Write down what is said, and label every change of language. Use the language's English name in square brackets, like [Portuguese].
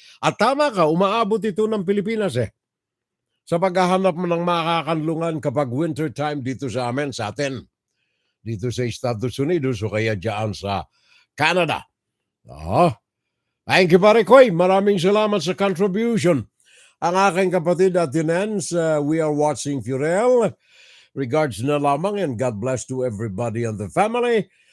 [Filipino] At tama ka, umaabot ito ng Pilipinas sa paghahanap mo ng makakanlungan kapag winter time dito sa amin, sa atin. Dito sa Estados Unidos o kaya dyan sa Canada. [English] Thank you, [Filipino] pare Koy. Maraming salamat sa contribution. Ang aking kapatid at Tinens, [English] we are watching [Filipino] Furel. [English] Regards [Filipino] na lamang [English] and God bless to everybody and the family.